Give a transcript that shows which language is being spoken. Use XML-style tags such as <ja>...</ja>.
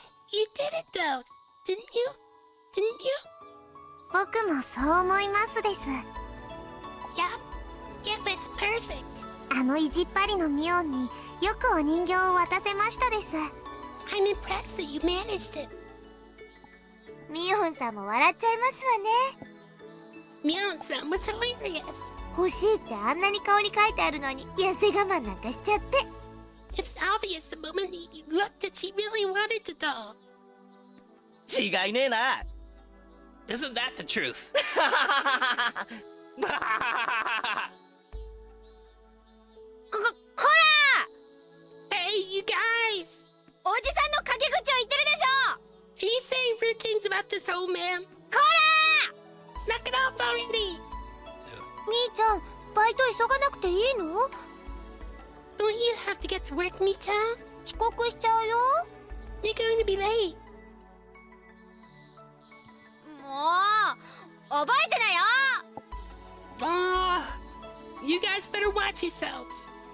<en>You did it though, didn't you? Didn't you?</en> <ja>僕もそう思いますです。</ja> <en>Yep, it's perfect.</en> <ja>あの意地っ張りのミオンによくお人形を渡せましたです。</ja> <en>I'm impressed that you managed it.</en> <ja>ミオンさんも笑っちゃいますわね。</ja> <en>Mion-san was hilarious.</en> <ja>欲しいってあんなに顔に書いてあるのに痩せ我慢なんかしちゃって。</ja> <en>It's obvious the moment you looked that she really wanted the doll.</en> <ja>違いねえな。</ja> <en>Isn't that the truth?</en> <ja>こら</ja> <en>Hey, you guys!</en> <ja>おじさんの陰口を言ってるでしょ</ja> <en>Are you saying rude things about this old man?</en> <ja>こ</ja> <en>Knock it off already!</en> <ja>みーちゃん、バイト急がなくていいの？</ja> <en>Don't you have to get to work, Mi-chan?</en> <ja>遅刻しちゃうよ。</ja> <en>You're going to be late.</en> <ja>らもう覚えてなよ</ja> <en>Oh, you guys better watch yourselves.</en>